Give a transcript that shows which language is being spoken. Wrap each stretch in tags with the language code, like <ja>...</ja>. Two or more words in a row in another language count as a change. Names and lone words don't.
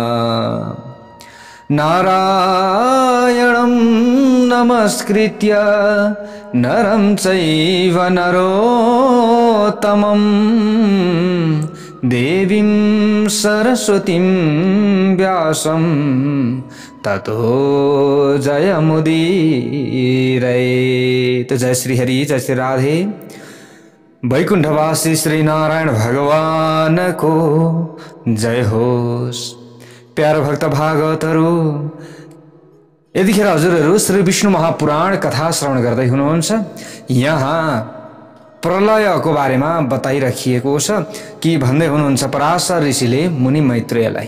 <sa>नारायणं नमस्कृत्य नरं चैव नरोत्तमं देवीं सरस्वतीं व्यासं ततो जयमुदीरये।</sa> <ne>तो जय श्री हरि, जय श्री राधे। वैकुंठवासी श्री नारायण भगवान को जय होस्। प्यारो भक्त भागवतहरु, यतिखेर हजुरहरु श्री विष्णु महापुराण कथा श्रवण गर्दै हुनुहुन्छ। यहाँ प्रलयको बारेमा बताइराखिएको छ कि भन्दै हुनुहुन्छ पराशर ऋषिले मुनि मैत्रेयलाई।</ne>